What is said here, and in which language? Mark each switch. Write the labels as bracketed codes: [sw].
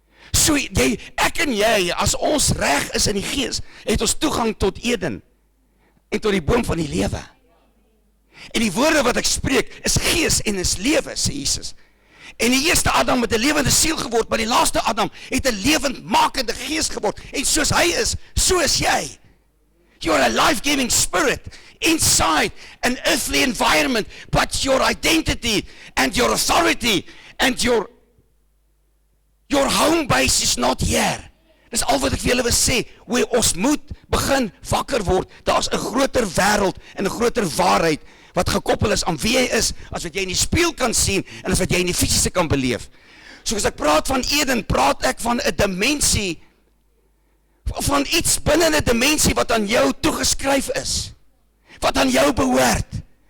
[af] So, ek en jy, as ons reg is in die gees, het ons toegang tot Eden, en tot die boom van die lewe. En die woorde wat ek spreek, is gees en is lewe, sê Jesus. En die eerste Adam het 'n lewende siel geword, maar die laaste Adam het 'n lewendmakende gees geword. En soos hy is, so is jy. [en] You're a life-giving spirit inside an earthly environment, but your identity and your authority and your home base is not here. [af] Dis al wat ek vir julle wil sê, ons moet begin wakker word. Daar's 'n groter wêreld en 'n groter waarheid wat gekoppel is aan wie jy is, as wat jy in die spieël kan sien en as wat jy in die fisiese kan beleef. So as ek praat van Eden, praat ek van 'n dimensie, van iets binne 'n dimensie wat aan jou toegeskryf is, wat aan jou behoort.